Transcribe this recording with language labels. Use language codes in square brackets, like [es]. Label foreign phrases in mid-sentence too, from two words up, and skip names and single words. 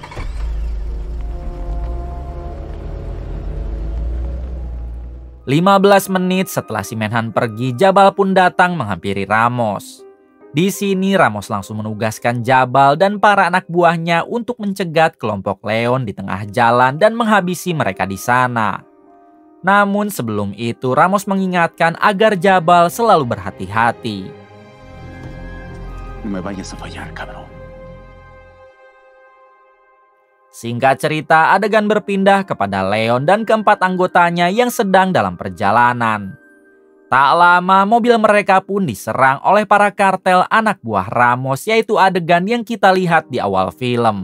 [id] 15 menit setelah si Menhan pergi, Jabal pun datang menghampiri Ramos. Di sini Ramos langsung menugaskan Jabal dan para anak buahnya untuk mencegat kelompok Leon di tengah jalan dan menghabisi mereka di sana. Namun sebelum itu Ramos mengingatkan agar Jabal selalu berhati-hati. [es] No me vayas a fallar, cabrón. [id] Singkat cerita, adegan berpindah kepada Leon dan keempat anggotanya yang sedang dalam perjalanan. Tak lama mobil mereka pun diserang oleh para kartel anak buah Ramos, yaitu adegan yang kita lihat di awal film.